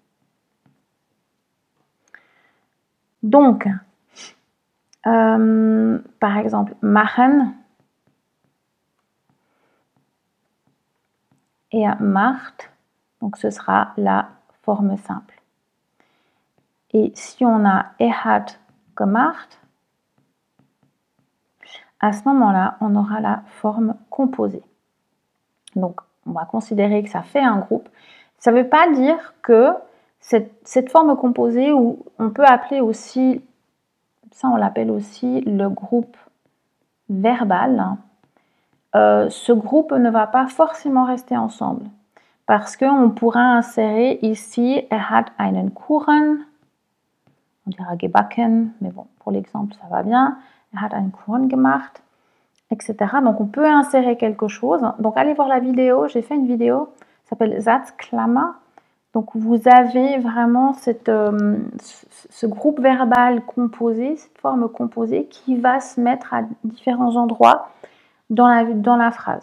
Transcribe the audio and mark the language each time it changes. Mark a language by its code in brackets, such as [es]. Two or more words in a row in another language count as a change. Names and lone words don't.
[fr] Donc, par exemple, machen et macht, donc ce sera la forme simple. Et si on a [de] hat gemacht, [fr] à ce moment-là, on aura la forme composée. Donc, on va considérer que ça fait un groupe. Ça ne veut pas dire que cette forme composée, ou on peut appeler aussi, ça on l'appelle aussi le groupe verbal, ce groupe ne va pas forcément rester ensemble. Parce qu'on pourra insérer ici, [de] hat einen Kuchen, [fr] on dira gebacken, mais bon, pour l'exemple, ça va bien. [de] Hat einen Kuchen gemacht, [fr] etc. Donc, on peut insérer quelque chose. Donc, allez voir la vidéo. J'ai fait une vidéo, ça s'appelle Satzklammer. Donc, vous avez vraiment ce groupe verbal composé, cette forme composée qui va se mettre à différents endroits dans la phrase.